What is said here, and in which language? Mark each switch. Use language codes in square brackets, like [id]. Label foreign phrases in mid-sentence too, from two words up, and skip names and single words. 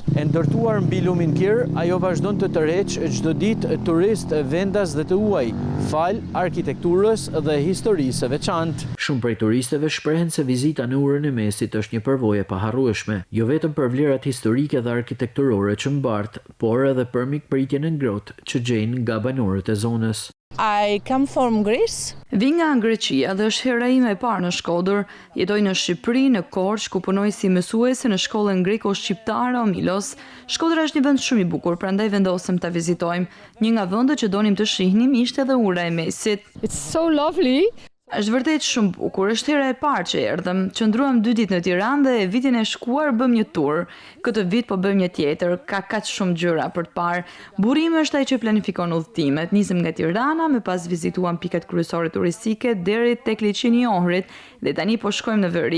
[sq] E ndërtuar mbi lumin Kir, ajo vazhdon të tërheq çdo ditë turistë vendas dhe të huaj, fal arkitekturës dhe historisë së veçantë. Shumë prej turistëve shprehen se vizita në urën e mesit është një përvojë e paharrueshme, jo vetëm për vlerat historike dhe arkitekturore që mbart, por edhe për mikpritjen e ngrohtë që gjejnë nga banorët e zonës. [en] I come from Greece. [sq] Vi nga Greqia dhe është hera ime e parë në Shkodër. Jetoj në Shqipëri, në Korçë, ku punoj si mësuese në shkollën greko-shqiptare Omilos. Shkodra është një vend shumë i bukur, prandaj vendosëm ta vizitojmë. Një nga vendet që donim të shihnim ishte edhe ura e mesit. [en] It's so lovely. [sq] Është vërtet shumë bukur, është hera e parë që erdhëm. Qëndruam 2 ditë në Tiranë dhe vitin e shkuar bëm një tur. Këtë vit po bëjmë një tjetër, ka kaq shumë gjëra për të parë. Burimi është ai që planifikon udhëtimet. Nisëm nga Tirana, më pas vizituam pikat kryesore turistike deri tek liçeni i Ohrit dhe tani po shkojmë në veri.